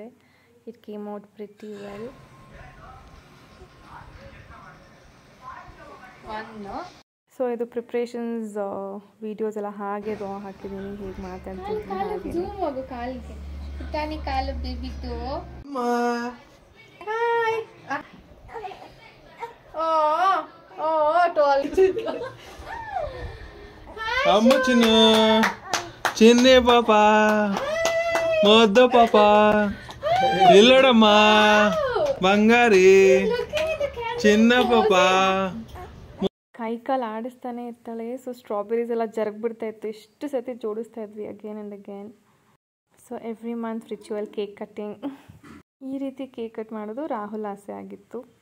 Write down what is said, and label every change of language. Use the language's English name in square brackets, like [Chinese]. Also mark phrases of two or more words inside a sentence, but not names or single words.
[English] It came out pretty well. [Kannada] ಸೊ ಇದು [English] preparations videos [Kannada] ಎಲ್ಲ ಹಾಗೆ ರಾ ಹಾಕಿದ್ದೀನಿ, ಹೇಗೆ ಮಾತಾಡ್ತಿದ್ದೀನಿ ಹಾಗೆ. ಕಾಲಿಗೆ ಪುಟಾಣಿ ಕಾಲು ಬೇಬಿದ್ದು. [Telugu] అమ్మ చిన్న చిన్నే పాప మొద్దు పాప ఇల్లడమ్మా [Kannada] ಬಂಗಾರಿ ಚಿನ್ನ ಪಾಪ. ಕೈ ಕಾಲು ಆಡಿಸ್ತಾನೆ ಇರ್ತಾಳೆ. ಸೊ ಸ್ಟ್ರಾಬೆರೀಸ್ ಎಲ್ಲ ಜರಗ್ಬಿಡ್ತಾ ಇತ್ತು, ಎಷ್ಟು ಸತಿ ಜೋಡಿಸ್ತಾ ಇದ್ವಿ [English] again and again. [Kannada] ಸೊ [English] every month ritual cake cutting. [Kannada] ಈ ರೀತಿ [English] cake cut [Kannada] ಮಾಡೋದು ರಾಹುಲ್ ಆಸೆ ಆಗಿತ್ತು.